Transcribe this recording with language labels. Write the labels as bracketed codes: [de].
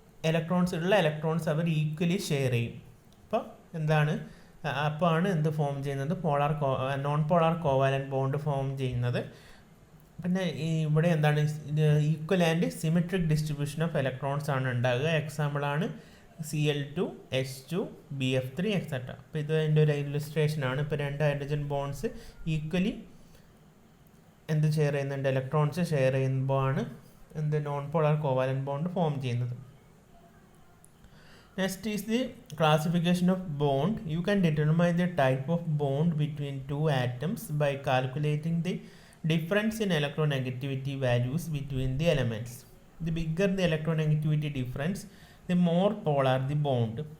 [ml] Electrons അവർ equally share ചെയ്യും. അപ്പോൾ എന്താണ്? അപ്പോൾ ആണ് എന്ത് ഫോം ചെയ്യുന്നത്? Non polar covalent bond form ചെയ്യുന്നത്. പിന്നെ ഇവിടെ എന്താണ്? [en] equal and symmetric distribution of electrons [ml] ആണ് ഉണ്ടാകുക. എക്സാമ്പിളാണ് Cl2, H2, BF3, എക്സെട്ര. അപ്പോൾ ഇത് അതിൻ്റെ ഒരു ഇല്ലുസ്ട്രേഷൻ ആണ്. ഇപ്പോൾ രണ്ട് ഹൈഡ്രജൻ ബോൺസ് ഈക്വലി എന്ത് ഷെയർ ചെയ്യുന്നുണ്ട്? ഇലക്ട്രോൺസ് ഷെയർ ചെയ്യുമ്പോൾ ആണ് എന്ത് non polar covalent bond form ചെയ്യുന്നത്. [en] Next is the classification of bond. You can determine the type of bond between two atoms by calculating the difference in electronegativity values between the elements. The bigger the electronegativity difference, the more polar the bond.